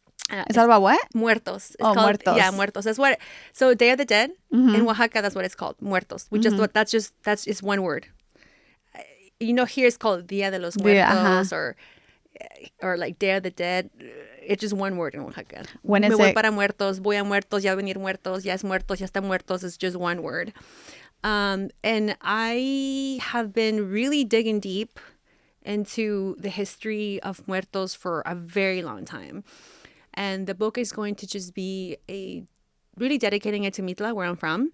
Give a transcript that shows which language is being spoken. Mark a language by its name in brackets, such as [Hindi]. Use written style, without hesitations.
[English] It's all about what? Muertos. It's called, muertos. Yeah, muertos. That's what. So Day of the Dead in Oaxaca. That's what it's called. Muertos. We that's one word. Here it's called Dia de los Muertos, or like Day of the Dead. It's just one word in Oaxaca. When is [Spanish] Me voy [English] it? [Spanish] para muertos, voy a muertos, ya venir muertos, ya es muertos, ya está muertos. [English] It's just one word. And I have been really digging deep into the history of muertos for a very long time. And the book is going to just be really dedicating it to Mitla, where I'm from.